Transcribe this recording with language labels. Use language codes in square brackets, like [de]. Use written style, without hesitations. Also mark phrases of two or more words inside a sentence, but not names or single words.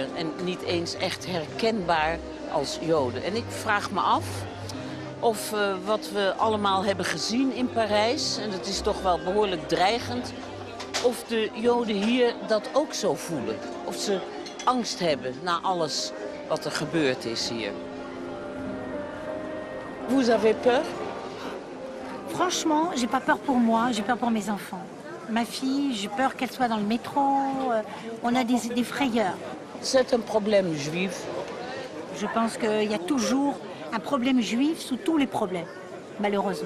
[nl] En niet eens echt herkenbaar als Joden. En ik vraag me af of wat we allemaal hebben gezien in Parijs, en dat is toch wel behoorlijk dreigend, of de Joden hier dat ook zo voelen. Of ze angst hebben na alles wat er gebeurd is hier. [fr] Vous avez peur? Franchement, j'ai pas peur pour moi, j'ai peur pour mes enfants. Ma fille, j'ai peur qu'elle soit dans le métro. On a des frayeurs. C'est un problème juif. Je pense qu'il y a toujours un problème juif sous tous les problèmes, malheureusement.